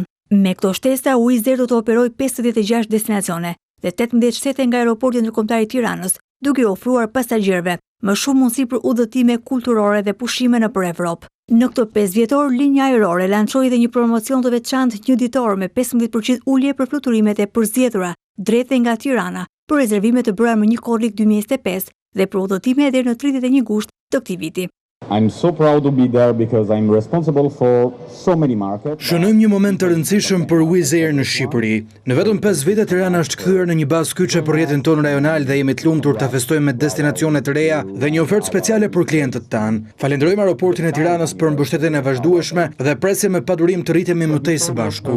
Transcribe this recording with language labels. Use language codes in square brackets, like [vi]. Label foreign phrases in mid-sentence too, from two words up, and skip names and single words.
[sq] Me këto shtesa, Wizz Air do të operojë 56 destinacione dhe 18 shtete nga aeroporti ndërkombëtar i Tiranës, duke ofruar pasagjerëve më shumë mundësi për udhëtime kulturore dhe pushime nëpër Evropë. Në këto 5 vjetor, linja ajrore lançoi edhe një promocion të veçantë një ditor me 15% ulje për fluturimet e përzgjedhura drejt nga Tirana, për rezervime të bëra më një korrik 2025 dhe për udhëtime deri në 31 gusht të këtij viti. [en] I'm so proud to be there because I'm responsible for so many markets. [sq] Shënojmë një moment të rëndësishëm për Wizz Air në Shqipëri. Në vetëm 5 vite Tirana është kthyer në një bazë kyçe për rrjetin tonë rajonal dhe jemi të lumtur ta festojmë me destinacione të reja dhe një ofertë speciale për klientët tanë. Falenderojmë aeroportin e Tiranës për mbështetjen e vazhdueshme dhe presim me padurim të rritemi më tej së bashku.